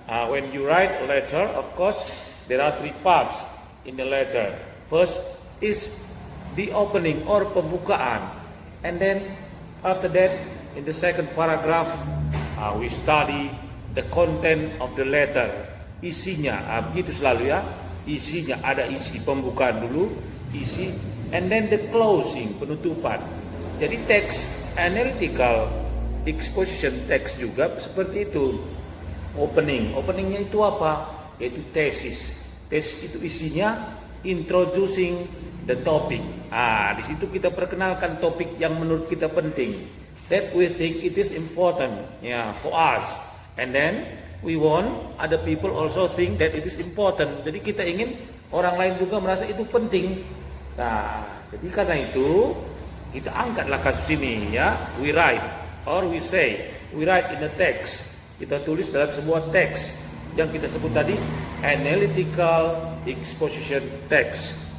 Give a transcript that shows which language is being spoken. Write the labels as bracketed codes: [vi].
[en] When you write a letter, of course, there are 3 parts in the letter. First is the opening or pembukaan. And then after that, in the second paragraph, we study the content of the letter. [id] Isinya, begitu selalu ya. Isinya ada isi pembukaan dulu, isi, [en] and then the closing, [id] penutupan. Jadi teks analytical exposition text juga seperti itu. Openingnya itu apa? Yaitu tesis. Tesis itu isinya [en] introducing the topic. [id] Di situ kita perkenalkan topik yang menurut kita penting, [en] that we think it is important, for us. And then we want other people also think that it is important. [id] Jadi kita ingin orang lain juga merasa itu penting. Nah, jadi karena itu kita angkatlah kasus ini ya. [en] We write or we say, we write in the text. [id] Kita tulis dalam sebuah teks yang kita sebut tadi analytical exposition text.